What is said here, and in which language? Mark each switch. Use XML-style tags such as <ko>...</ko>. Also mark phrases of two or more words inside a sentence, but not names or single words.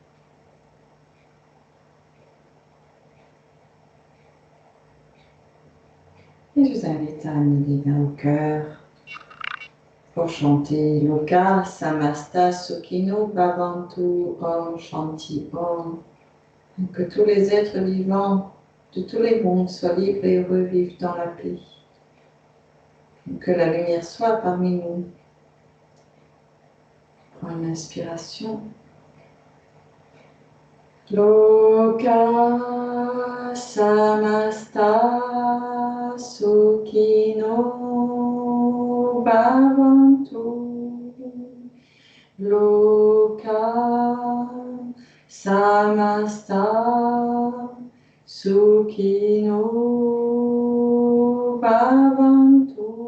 <fr>Et je vous invite à amener les mains au cœur pour chanter</fr> <sa>Loka Samasta Sukhino Bhavantu Om Shanti Om.</sa> <fr>Que tous les êtres vivants de tous les mondes soient libres et revivent dans la paix. Que la lumière soit parmi nous. Prends une inspiration.</fr> <sa>Loka samasta sukhino bhavantu. Loka samasta sukhino bhavantu.</sa>